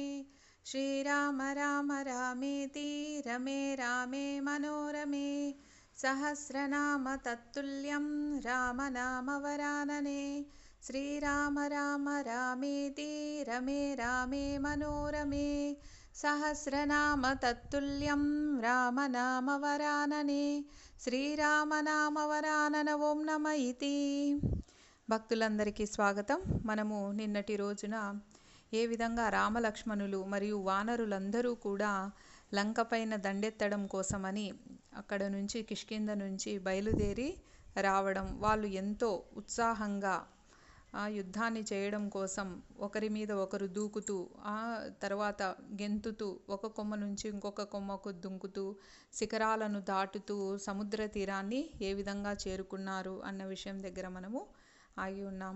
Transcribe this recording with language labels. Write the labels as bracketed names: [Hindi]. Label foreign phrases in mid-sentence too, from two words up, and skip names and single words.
[Sanskrit] श्रीराम राम रामेति रमे रामे मनोरमे सहस्रनाम तत्तुल्यं रामनामवरानने। श्रीराम राम रामेति रमे रामे मनोरमे सहस्रनाम तत्तुल्यं రామనామవరాననే। శ్రీరామనామవరానన ఓం నమ ఇతి. [Telugu] భక్తులందరికీ స్వాగతం. మనము నిన్నటి రోజున ఏ విధంగా రామలక్ష్మణులు మరియు వానరులందరూ కూడా లంక పైన దండెత్తడం కోసమని అక్కడ నుంచి కిష్కింధ నుంచి బయలుదేరి రావడం, వాళ్ళు ఎంతో ఉత్సాహంగా యుద్ధాన్ని చేయడం కోసం ఒకరి మీద ఒకరు దూకుతూ, తర్వాత గెంతుతూ, ఒక కొమ్మ నుంచి ఇంకొక కొమ్మకు దుంకుతూ, శిఖరాలను దాటుతూ సముద్ర తీరాన్ని ఏ విధంగా చేరుకున్నారు అన్న విషయం దగ్గర మనము ఆగి ఉన్నాము.